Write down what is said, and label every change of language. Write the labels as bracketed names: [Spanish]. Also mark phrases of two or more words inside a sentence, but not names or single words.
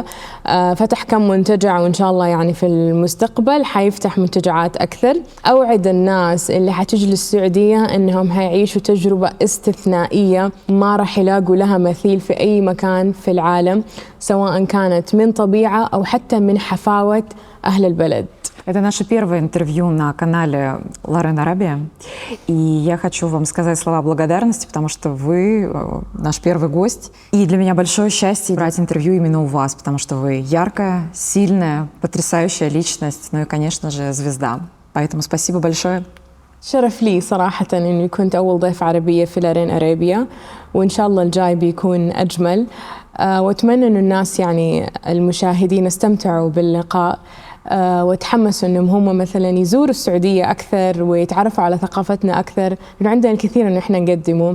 [Arabic] فتح كم منتجع، وإن شاء الله يعني في المستقبل حيفتح منتجعات أكثر. أوعد الناس اللي حتجي للسعودية إنهم هيعيشوا تجربة استثنائية ما راح يلاقوا لها مثيل في أي مكان في العالم، سواء كانت من طبيعة أو حتى من حفاوة أهل البلد. [Russian] Это наше первое интервью на канале Лорен Арабия. И я хочу вам сказать слова благодарности, потому что вы наш первый гость. И для меня большое счастье брать интервью именно у вас, потому что вы яркая, сильная, потрясающая личность, ну и, конечно же, звезда. Поэтому спасибо большое. [Arabic] شرف لي صراحة إني كنت أول ضيف عربية في لارين أرابيا، وإن شاء الله الجاي بيكون أجمل. وأتمنى إنه الناس، يعني المشاهدين، استمتعوا باللقاء وتحمسوا إنهم هم مثلا يزوروا السعودية أكثر ويتعرفوا على ثقافتنا أكثر، لأنه عندنا الكثير إنه إحنا نقدمه.